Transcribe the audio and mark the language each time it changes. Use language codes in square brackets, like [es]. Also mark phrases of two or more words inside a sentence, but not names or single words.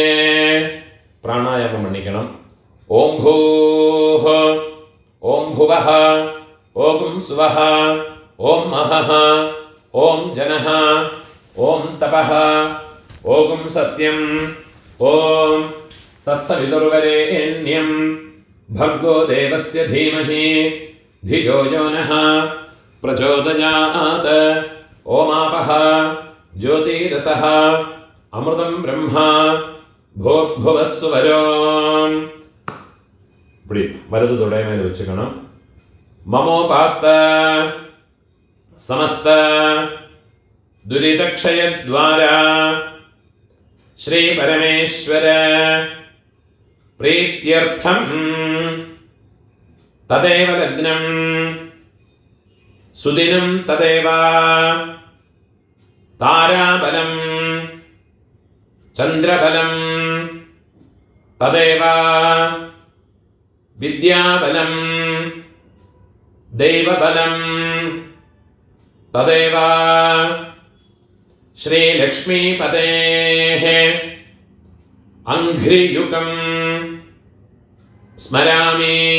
[ta] பிராணாயாமம் பண்ணிக்கணும். [sa] ओम् भूः, ओम् भुवः, ओम् स्वः, ओम् महः, ओम् जनः, ओम् तपः, ओम् सत्यम्, ओम् तत्सवितुर्वरेण्यम् भर्गो देवस्य धीमहि धियो यो नः प्रचोदयात्. ओमापः ज्योतिरसः अमृतं ब्रह्मा भूर्भुवः सुवरो. [ta] இப்படி வலது தொடை மேலே வச்சுக்கணும். [sa] ममोपात्त समस्त दुरितक्षयद्वारा श्री परमेश्वर प्रीत्यर्थं तदेव लग्नं सुदिनं तदेव ताराबलं चन्द्रबलं तदेव विद्याबलं दैवबलं तदेव श्रीलक्ष्मीपतेः अंघ्रियुगं स्मरामि.